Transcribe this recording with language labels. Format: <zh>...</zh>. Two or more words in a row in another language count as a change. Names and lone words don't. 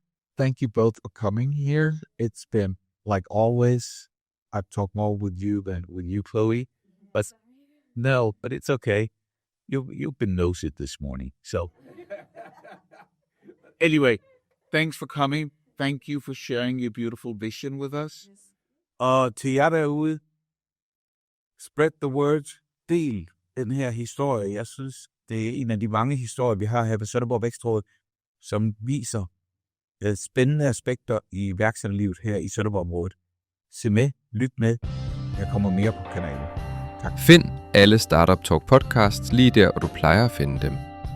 <en>Thank you both for coming here. It's been, like always, I've talked more with you than with you, Chloe. But it's okay. You've been nosy this morning. So anyway, thanks for coming. Thank you for sharing your beautiful vision with us.</en> <da>Til jer derude,</da> <en>spread the word.</en> <da>Del den her historie. Jeg synes, det er en af de mange historier, vi har her på Sønderborg Vækstråd, som viser spændende aspekter i iværksætterlivet her i Sønderborg-området. Se med, lyt med. Der kommer mere på kanalen. Tak. Find alle StartupTalk podcasts lige der, hvor du plejer at finde dem.</da>